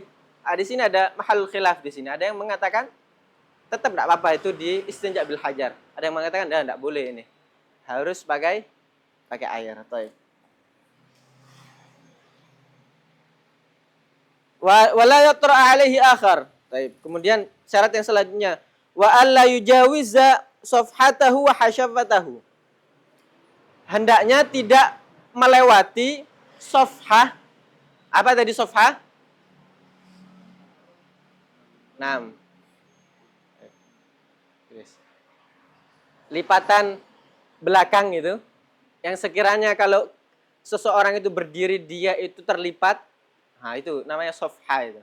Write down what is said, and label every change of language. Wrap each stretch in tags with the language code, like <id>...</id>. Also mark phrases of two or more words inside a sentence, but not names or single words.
<id>Di sini ada</id> <ar>mahal khilaf</ar> <id>di sini. Ada yang mengatakan tetap tidak apa-apa itu di</id> <ar>istinja bil hajar.</ar> <id>Ada yang mengatakan tidak boleh ini. Harus pakai air.</id> <ar>Wala yatra alaihi akhar.</ar> <id>Kemudian syarat yang selanjutnya</id> <ar>wa alla yujawiza safhatahu wa hasyafatahu.</ar> <id>Hendaknya tidak melewati safhah. Apa tadi safhah? 6. Lipatan belakang itu, yang sekiranya kalau seseorang itu berdiri dia itu terlipat, nah itu namanya safhah itu.</id>